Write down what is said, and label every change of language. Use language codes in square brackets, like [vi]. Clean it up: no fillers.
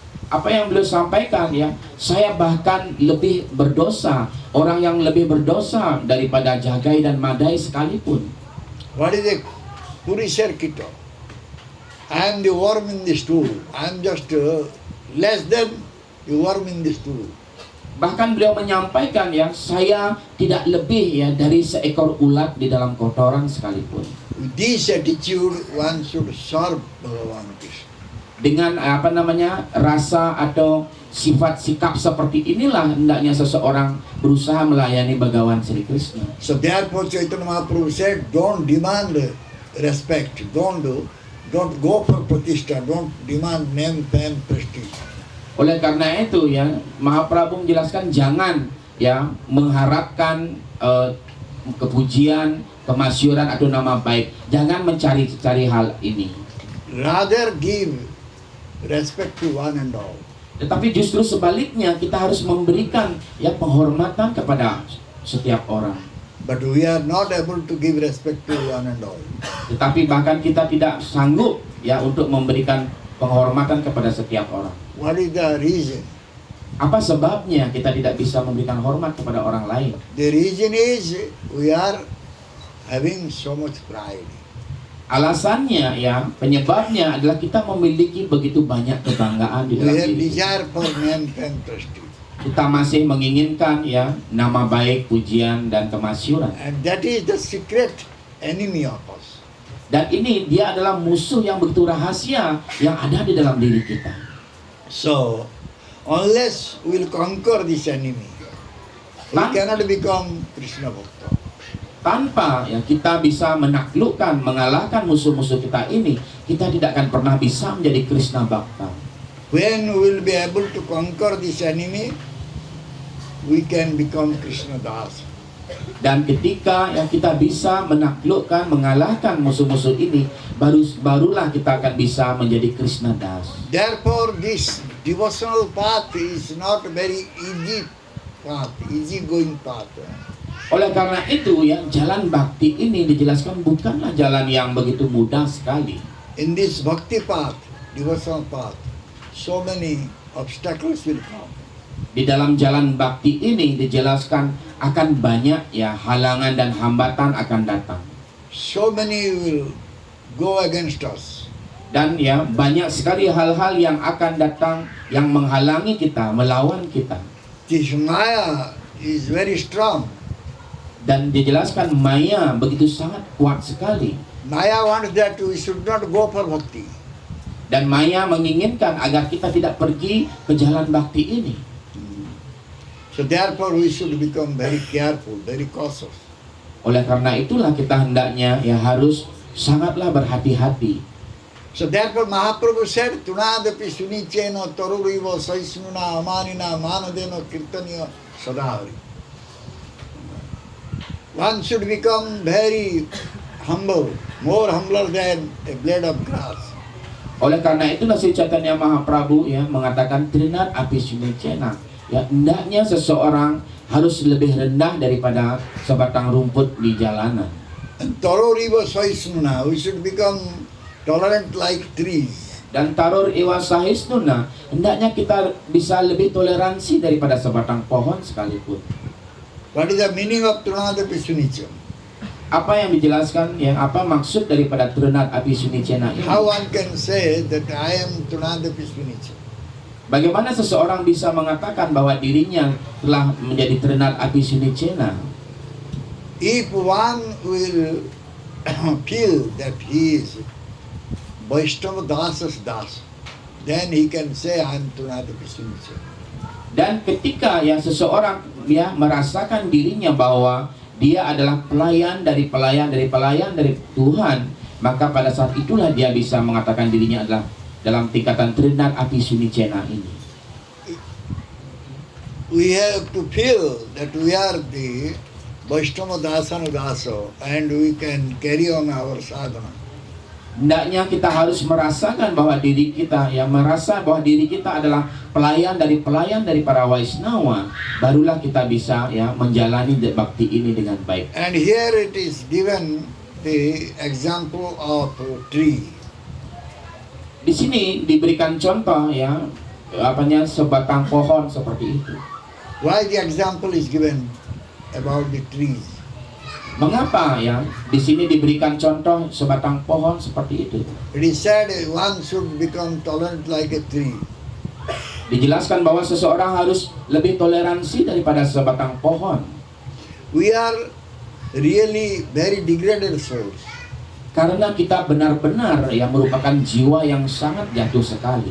[id] Apa yang beliau sampaikan ya, saya bahkan lebih berdosa, orang yang lebih berdosa daripada Jagai dan Madai sekalipun. [en] What is a purisher kita? I am the worm in the stool. I am just less than the worm in the stool. [id] Bahkan beliau menyampaikan ya, saya tidak lebih ya dari seekor ulat di dalam kotoran sekalipun. [en] With this attitude, one should serve Bhagavan Krishna. [id] Dengan rasa atau sifat sikap seperti inilah hendaknya seseorang berusaha melayani Bhagavan Sri Krishna. [en] So therefore Chaitanya Mahaprabhu said, don't demand respect, don't go for pratishtha, don't demand name, fame, prestige. [id] Oleh karena itu ya, Mahaprabhu menjelaskan jangan ya mengharapkan kepujian, kemasyhuran atau nama baik. Jangan mencari-cari hal ini. [en] Rather give respect to one and all. [id] Tetapi justru sebaliknya kita harus memberikan ya penghormatan kepada setiap orang. [en] But we are not able to give respect to one and all. [id] Tetapi bahkan kita tidak sanggup ya untuk memberikan penghormatan kepada setiap orang. [en] What is the reason? [id] Apa sebabnya kita tidak bisa memberikan hormat kepada orang lain? [en] The reason is we are having so much pride. [id] Alasannya ya, penyebabnya adalah kita memiliki begitu banyak kebanggaan di [en] We [id] dalam [en] have [id] diri. [en] desire for name, fame, prestige. [id] Kita masih menginginkan ya nama baik, pujian dan kemasyhuran. [en] And that is the secret enemy of us. [id] Dan ini dia adalah musuh yang begitu rahasia yang ada di dalam diri kita. [en] So, unless we will conquer this enemy, we cannot become Krishna Bhakta. [id] Tanpa ya kita bisa menaklukkan, mengalahkan musuh-musuh kita ini, kita tidak akan pernah bisa menjadi Krishna Bhakta. [en] When we will be able to conquer this enemy, we can become Krishna Das. [id] Dan ketika yang kita bisa menaklukkan, mengalahkan musuh-musuh ini, barulah kita akan bisa menjadi Krishna Das. [en] Therefore, this devotional path is not very easy path, easy going path. [id] Oleh karena itu ya, jalan bakti ini dijelaskan bukanlah jalan yang begitu mudah sekali. [en] In this bhakti path, devotional path, so many obstacles will come. [id] Di dalam jalan bakti ini dijelaskan akan banyak ya halangan dan hambatan akan datang. [en] So many will go against us. [id] Dan ya banyak sekali hal-hal yang akan datang yang menghalangi kita, melawan kita. [en] This Maya is very strong. [id] Dan dijelaskan maya begitu sangat kuat sekali. [en] Maya wants that we should not go for bhakti. [id] Dan maya menginginkan agar kita tidak pergi ke jalan bakti ini. [en] So therefore we should become very careful, very cautious. [id] Oleh karena itulah kita hendaknya ya harus sangatlah berhati-hati. [en] So therefore Mahaprabhu said, [sa] Tunadapi sunichena taruriva saisnuna amanina manadena kirtaniya sadahari. [en] One should become very humble, more humbler than a blade of grass. [id] Oleh karena itulah si Chaitanya Mahaprabhu ya mengatakan [sa] trinat api sunicena. [id] Ya hendaknya seseorang harus lebih rendah daripada sebatang rumput di jalanan. [en] And [sa] taruriva saisnuna, [en] we should become tolerant like trees. [id] Dan [sa] tarur iwa sahisnuna, [id] hendaknya kita bisa lebih toleransi daripada sebatang pohon sekalipun. [en] What is the meaning of Tunadapi Sunicha? [id] Apa yang dijelaskan, yang apa maksud daripada Trinat Api Sunicena ini? [en] How one can say that I am Tunadapi Sunicha? [id] Bagaimana seseorang bisa mengatakan bahwa dirinya telah menjadi Trinat Api Sunicena? [en] If one will feel that he is Vaishnava Dasas Das, then he can say I am Tunadapi Sunicha. [id] Dan ketika ya seseorang ya merasakan dirinya bahwa dia adalah pelayan dari Tuhan, maka pada saat itulah dia bisa mengatakan dirinya adalah dalam tingkatan Trinat Api Sunicena ini. [en] We have to feel that we are the Vaishnava Dasana Dasa and we can carry on our sadhana. [id] Hendaknya kita harus merasakan bahwa diri kita yang merasa bahwa diri kita adalah pelayan dari para Vaishnava, barulah kita bisa ya menjalani bakti ini dengan baik. [en] And here it is given the example of a tree. [id] Di sini diberikan contoh ya sebatang pohon seperti itu. [en] Why the example is given about the trees? [id] Mengapa ya di sini diberikan contoh sebatang pohon seperti itu? [en] It is said one should become tolerant like a tree. [id] Dijelaskan bahwa seseorang harus lebih toleransi daripada sebatang pohon. [en] We are really very degraded souls. [id] Karena kita benar-benar ya merupakan jiwa yang sangat jatuh sekali.